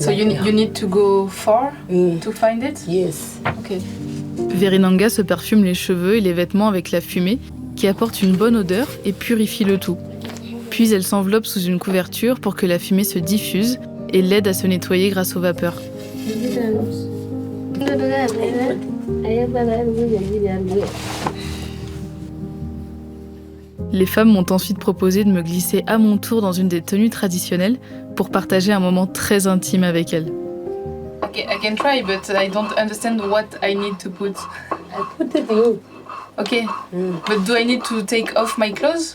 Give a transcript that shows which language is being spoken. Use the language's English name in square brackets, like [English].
[English] So you need to go far to find it. Yes. Okay. [French] Verinanga se parfume les cheveux et les vêtements avec la fumée qui apporte une bonne odeur et purifie le tout. Puis elle s'enveloppe sous une couverture pour que la fumée se diffuse et l'aide à se nettoyer grâce aux vapeurs. Les femmes m'ont ensuite proposé de me glisser à mon tour dans une des tenues traditionnelles pour partager un moment très intime avec elles. [English] Okay, I can try, but I don't understand what I need to put. I put it in. Okay, but do I need to take off my clothes?